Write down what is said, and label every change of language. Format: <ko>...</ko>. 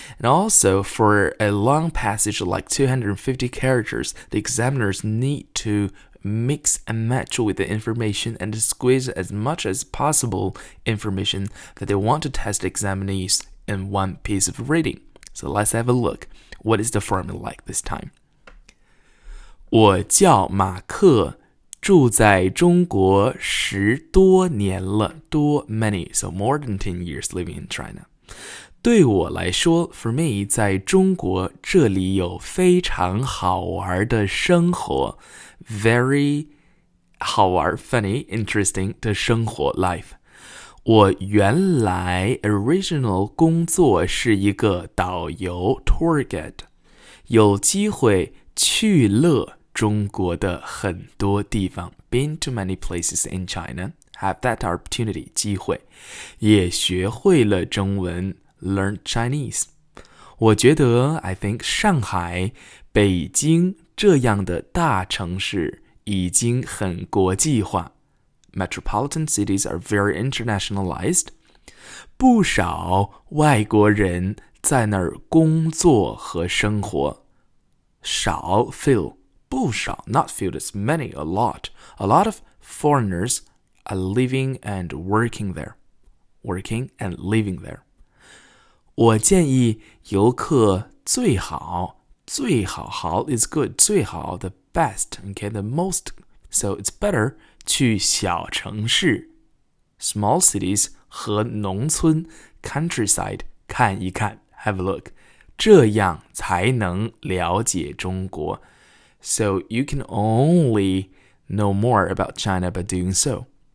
<en>And also, for a long passage like 250 characters, the examiners need to mix and match with the information and squeeze as much as possible information that they want to test examinees in one piece of reading. So let's have a look. What is the formula like this time?</en> <zh>我叫马克，住在中国10多年了，多</zh> <en>many, so more than 10 years living in China.</en> <zh>对我来说</zh> <en>for me,</en> <zh>在中国这里有非常好玩的生活</zh> <en>very</en> <zh>好玩</zh> <en>funny, interesting</en> <zh>的生活</zh> <en>life.</en> <zh>我原来</zh> <en>original</en> <zh>工作是一个导游</zh> <en>tour guide,</en> <zh>有机会去了中国的很多地方</zh> <en>been to many places in China, have that opportunity</en> <zh>机会，也学会了中文</zh> <en>learned Chinese.</en> <zh>我觉得</zh> <en>I think</en> <zh>上海、北京这样的大城市已经很国际化</zh> <en>Metropolitan cities are very internationalized.</en> <zh>不少外国人在那儿工作和生活。少</zh> <en>few</en> <zh>不少</zh> <en>not few, it's many, a lot. A lot of foreigners are living and working there. Working and living there.</en> <zh>我建议游客最好 好</zh> <en>is good,</en> <zh>最好</zh> <en>the best, okay, the most, so it's better</en> <zh>去小城市</zh> <en>small cities</en> <zh>和农村</zh> <en>countryside</en> <zh>看一看</zh> <en>have a look</en> <zh>这样才能了解中国</zh> <en>so you can only know more about China by doing so</en>